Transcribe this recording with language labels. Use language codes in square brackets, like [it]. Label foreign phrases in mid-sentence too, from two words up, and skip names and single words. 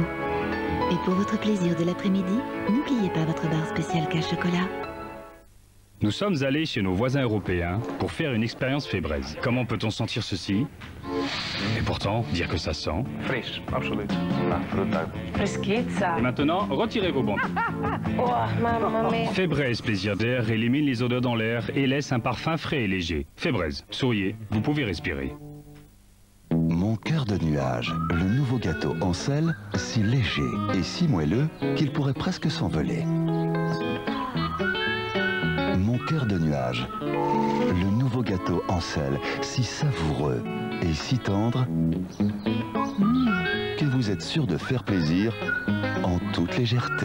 [fr] Et pour votre plaisir de l'après-midi, n'oubliez pas votre barre Spécial K chocolat. Nous sommes allés chez nos voisins européens pour faire une expérience fébraise. Comment peut-on sentir ceci? Et pourtant, dire que ça sent... [nl] Fris, absoluut. [es] La fruta. [fr] Et maintenant, retirez vos bandes. [it] Oh, mamma mia. [fr] Febreze Plaisir d'air élimine les odeurs dans l'air et laisse un parfum frais et léger. Febreze, souriez, vous pouvez respirer. Mon cœur de nuage, le nouveau gâteau en sel, si léger et si moelleux qu'il pourrait presque s'envoler. Mon cœur de nuage, le nouveau gâteau en sel, si savoureux et si tendre que vous êtes sûr de faire plaisir en toute légèreté.